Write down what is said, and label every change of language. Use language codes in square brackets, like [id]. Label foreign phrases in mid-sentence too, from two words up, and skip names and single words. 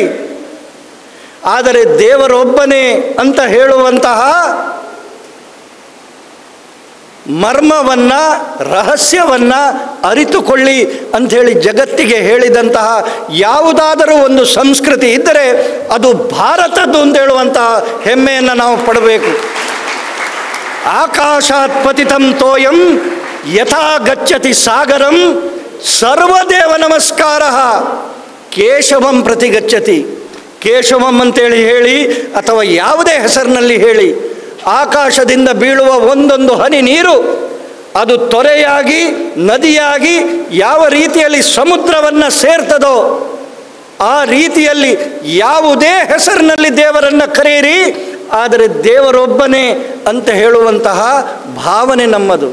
[kn] ಆದರೆ ದೇವರೊಬ್ಬನೇ ಅಂತ ಹೇಳುವಂತಹ ಮರ್ಮವನ್ನು, ರಹಸ್ಯವನ್ನು ಅರಿತುಕೊಳ್ಳಿ ಅಂಥೇಳಿ ಜಗತ್ತಿಗೆ ಹೇಳಿದಂತಹ ಯಾವುದಾದರೂ ಒಂದು ಸಂಸ್ಕೃತಿ ಇದ್ದರೆ ಅದು ಭಾರತದ್ದು ಅಂತ ಹೇಳುವಂತಹ ಹೆಮ್ಮೆಯನ್ನು ನಾವು ಪಡಬೇಕು. [sa] ಆಕಾಶಾತ್ ಪತಿತಂ ತೋಯಂ ಯಥಾ ಗಚ್ಚತಿ ಸಾಗರಂ ಸರ್ವದೇವ ನಮಸ್ಕಾರ ಕೇಶವಂ ಪ್ರತಿ ಗಚ್ಚತಿ. [kn] ಕೇಶವಂ ಅಂತೇಳಿ ಹೇಳಿ ಅಥವಾ ಯಾವುದೇ ಹೆಸರಿನಲ್ಲಿ ಹೇಳಿ, ಆಕಾಶದಿಂದ ಬೀಳುವ ಒಂದೊಂದು ಹನಿ ನೀರು ಅದು ತೊರೆಯಾಗಿ, ನದಿಯಾಗಿ ಯಾವ ರೀತಿಯಲ್ಲಿ ಸಮುದ್ರವನ್ನು ಸೇರ್ತದೋ ಆ ರೀತಿಯಲ್ಲಿ ಯಾವುದೇ ಹೆಸರಿನಲ್ಲಿ ದೇವರನ್ನು ಕರೆಯಿರಿ, ಆದರೆ ದೇವರೊಬ್ಬನೇ ಅಂತ ಹೇಳುವಂತಹ ಭಾವನೆ ನಮ್ಮದು.